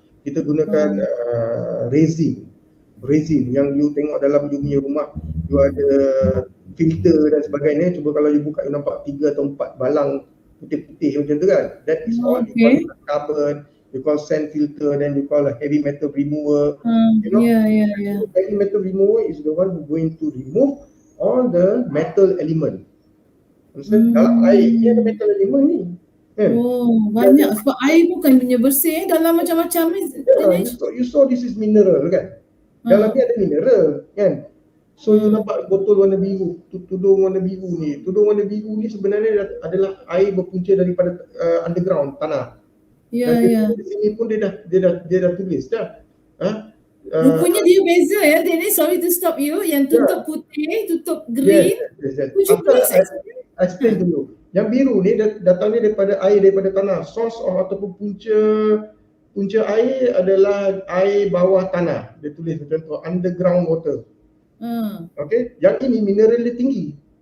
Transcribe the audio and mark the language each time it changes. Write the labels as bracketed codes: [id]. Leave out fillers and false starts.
[ms] Kita gunakan resin yang you tengok dalam you punya rumah, you ada filter dan sebagainya. Cuba kalau you buka, you nampak 3 atau 4 balang putih-putih macam tu kan. [en] That is all you call carbon, you call sand filter, then you call a heavy metal remover. Heavy metal remover is the one who going to remove all the metal element. [ms] Dalam air ni ada metal element ni. Banyak. Sebab air bukannya bersih, dalam macam-macam ni. [en] You saw this is mineral [ms] kan. Dalam ni ada mineral kan. So you nampak botol warna biru, tudung warna biru ni. Tudung warna biru ni sebenarnya adalah air berpunca daripada underground, tanah. Di sini pun dia dah tulis dah. Rupanya dia beza ya. [en] Dennis, sorry to stop you. [ms] Yang tutup putih, tutup green. [en] Would you please explain [ms] dulu. Yang biru ni datangnya daripada air, daripada tanah. Source ataupun punca air adalah air bawah tanah. Dia tulis macam tu, [en] underground water. [ms] Okay, yang ini mineral dia tinggi.